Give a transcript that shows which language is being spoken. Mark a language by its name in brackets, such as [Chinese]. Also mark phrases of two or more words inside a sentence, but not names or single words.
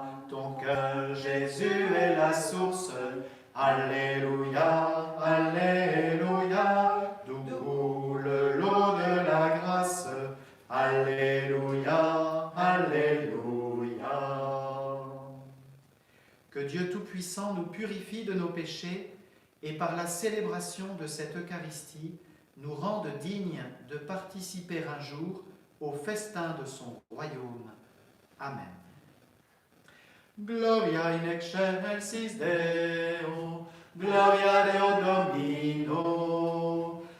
[French] Ton cœur, Jésus, est la source, Alléluia, Alléluia, d'où coule l'eau de la grâce, Alléluia, Alléluia. Que Dieu Tout-Puissant nous purifie de nos péchés et par la célébration de cette Eucharistie, nous rende dignes de participer un jour au festin de son royaume. Amen. [Latin] Gloria in excelsis Deo, gloria Deo Domino,